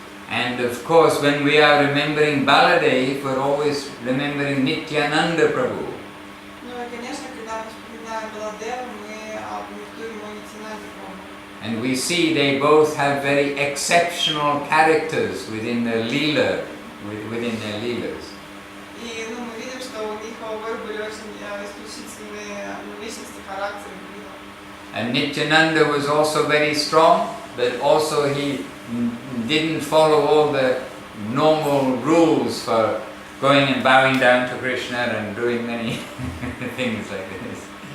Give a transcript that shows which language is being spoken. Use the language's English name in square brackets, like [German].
[English] And of course, when we are remembering Baladev, we're always remembering Nityananda Prabhu. [Russian] Ну и, конечно, когда мы вспоминаем Баладеву, мы памятуем о Нитянанде Прабху. [English] And we see they both have very exceptional characters within their leela, within their leelas. [Russian] И мы видим, что у них обоих были очень исключительные личности, характеры. [English] And Nityananda was also very strong, but also he didn't follow all the normal rules for going and bowing down to Krishna and doing many things like this.